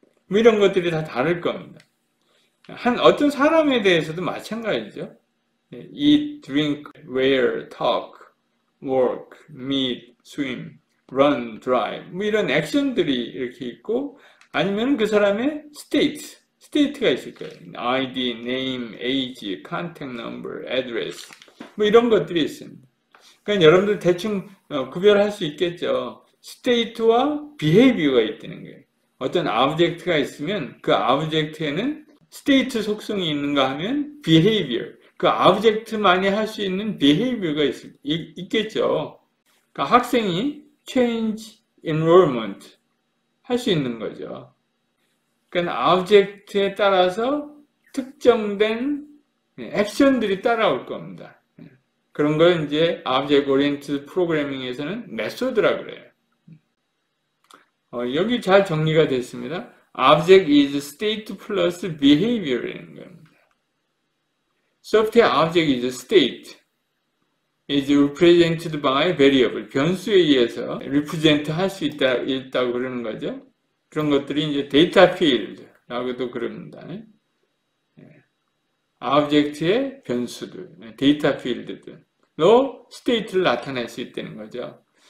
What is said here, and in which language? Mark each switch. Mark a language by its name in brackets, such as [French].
[Korean] 뭐 이런 것들이 다 다를 겁니다. 어떤 사람에 대해서도 마찬가지죠. [English] eat, drink, wear, talk, work, meet, swim, run, drive [Korean] 뭐 이런 액션들이 이렇게 있고 아니면 그 사람의 state가 있을 거예요. [English] ID, name, age, contact number, address [Korean] 뭐 이런 것들이 있습니다. 그러니까 여러분들 대충 구별할 수 있겠죠. state와 behavior가 있다는 거예요. 어떤 object가 있으면 그 object에는 state 속성이 있는가 하면 behavior, 그 object만이 할 수 있는 behavior가 있겠죠. 그러니까 학생이 [English] change enrollment [Korean] 할 수 있는 거죠. 그러니까 object에 따라서 특정된 액션들이 따라올 겁니다. 그런 걸 이제 object oriented programming에서는 메소드라 그래요. 여기 잘 정리가 됐습니다. [English] Object is state plus behavior [Korean] 이라는 겁니다. [English] Software object is state, is represented by variable. [Korean] 변수에 의해서 represent 할 수 있다고 그러는 거죠. 그런 것들이 이제 data field라고도 그럽니다. object의 변수들, data field들로 state를 나타낼 수 있다는 거죠.